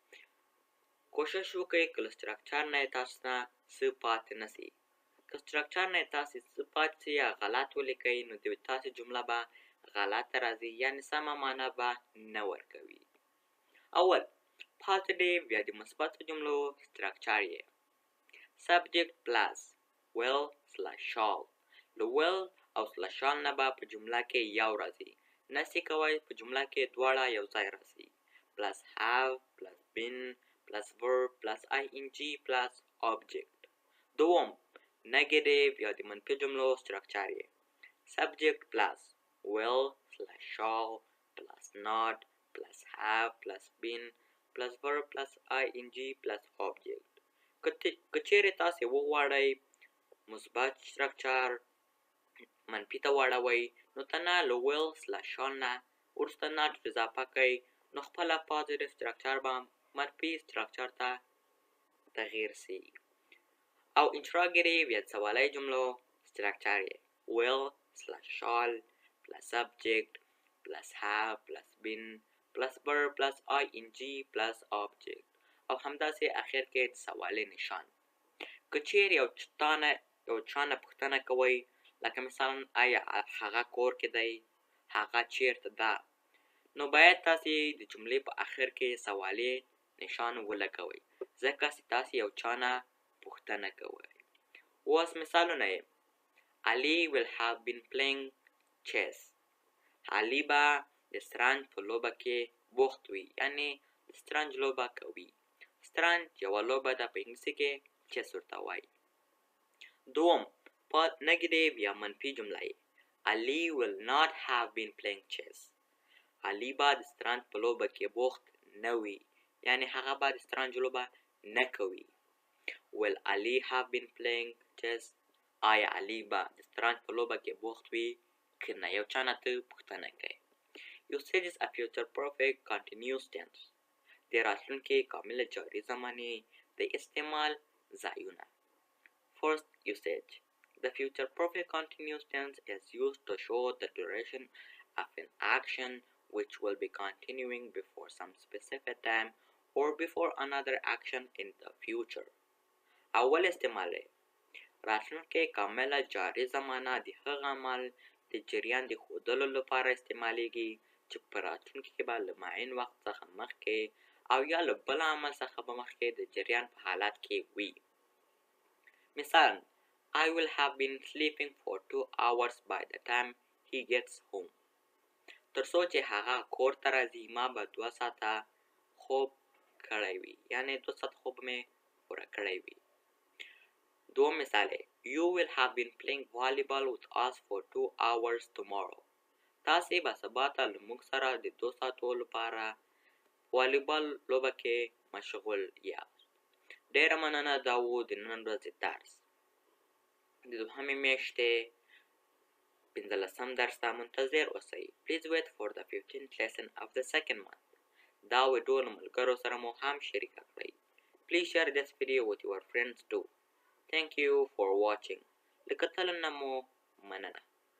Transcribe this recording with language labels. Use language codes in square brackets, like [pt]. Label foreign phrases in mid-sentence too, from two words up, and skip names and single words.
[ps] کوشش وکړئ که له سټرکچر نه یې تاسو نه څه پاتې نه سي. که سټرکچر نه یې تاسې څه پاتې سي یا غلط ولیکئ نو د تاسې جمله به غلطه راځي یعنې سمه معنا به نه ورکوي. اول پازیټیو یا د مثبتو جملو سټرکچر یې [en] subject plus will slash shall. [ps] له will او [en] slash shall [ps] نه به په جمله کې یو راځي. نسي کوئ په جمله کې دواړه یو ځای راځي. [en] plus have plus been plus verb plus ing plus object. دوم negative [ps] یا د منفي جملو سټرکچر یې [en] subject plus will slash shall plus not plus have plus been plus verb plus ing plus object. [ps] که چیرې تاسې وغواړئ مثبت سټرکچر منفي ته واړوئ نو ته نه له [en] will slash shall [ps] نه وروسته not اضافه کوئ نو خپله پازیټیو سټرکچر به منفي سټرکچر ته تغییر سي. او انټراګیټیو یا سوالی جملو سټرکچر یې [en] will slash shall plus subject plus have plus been plus verb plus ing plus object [ps] او همداسې اخر کې د سوالي نشان. که چیرې یو چا نه پوښتنه کوئ لکه مثلا آیا هغه کور کې دی هغه چیرته ده نو باید تاسې د جملې په اخر کې سوالي نشان ولګوئ ځکه چې تاسې یو چا نه پوښتنه کوئ. اوس مثالونه یې [en] علي will have been playing chess. [ps] علي به د شطرنج په لوبه کې بوخت وي یعنې د شطرنج لوبه کوي. شطرنج یوه لوبه ده په انګلیسي کې چیس ورته وایي. دوم نګیټیو یا منفي جمله یې علي [en] will not have been playing chess. [ps] علي به د شطرنج په لوبه کې بوخت نه وي یعنې هغه به د شطرنج لوبه نه کوي. [en] will Ali have been playing chess. [ps] آیا علي به د شطرنج په لوبه کې بوخت وي که نه یو چا نه ته پوښتنه کوي. [en] Usages of future perfect continuous tense. [ps] د راتلونکې کامله جاري زمانې د استعمال ځایونه. [en] First usage. The future perfect continuous tense is used to show the duration of an action which will be continuing before some specific time or before another action in the future. [ps] اول استعمال دی راتلونکې کامله جاري زمانه د هغه عمل د جریان د ښودلو لپاره استعمالیږي چې په راتلونکي کې به له معین وخت څخه مخکې او یا له بل عمل څخه به مخکې د جریان په حالت کې وي. [en] مثلا I will have been sleeping for 2 hours by the time he gets home. [ps] تر څو چې هغه کور ته راځي ما به 2 ساعته خوب کړی وي یعنې 2 ساعت خوب مې پوره کړی وي. دوم مثال [en] You will have been playing volleyball with us for 2 hours tomorrow. [ps] تاسې به سبا ته له موږ سره د 2 ساعتو لپاره والیبال لوبه کې مشغول یاست. ډېره مننه دا و د نن ورځې درس. د دوهمې میاشتې 15 درس ته منتظر اوسئ. [en] Please wait for the 15th lesson of the second month. [ps] دا ویډیو له ملګرو سره مو هم شریکه کړئ. [en] Please share this video with your friends too. Thank you for watching. [ps] له کتلو نه مو مننه.